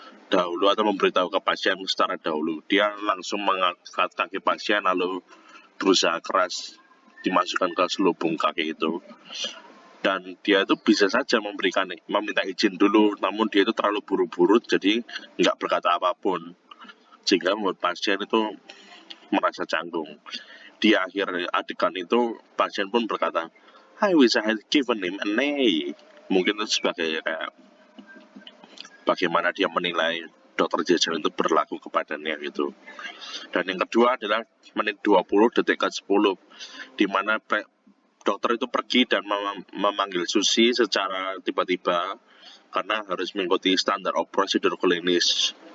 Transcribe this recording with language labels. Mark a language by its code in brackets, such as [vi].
[id] dahulu atau memberitahu ke pasien secara dahulu. Dia langsung mengangkat kaki pasien lalu berusaha keras dimasukkan ke selubung kaki itu. Dan dia itu bisa saja meminta izin dulu, namun dia itu terlalu buru-buru jadi nggak berkata apapun, sehingga membuat pasien itu merasa canggung. Di akhir adegan itu pasien pun berkata, [en] I wish I had given him an A. [id] Mungkin itu sebagai kayak bagaimana dia menilai Dr. Jason itu berlaku kepadanya gitu. Dan yang kedua adalah menit 20 detik ke 10, di mana dokter itu pergi dan memanggil Susi secara tiba-tiba karena harus mengikuti standar prosedur klinis.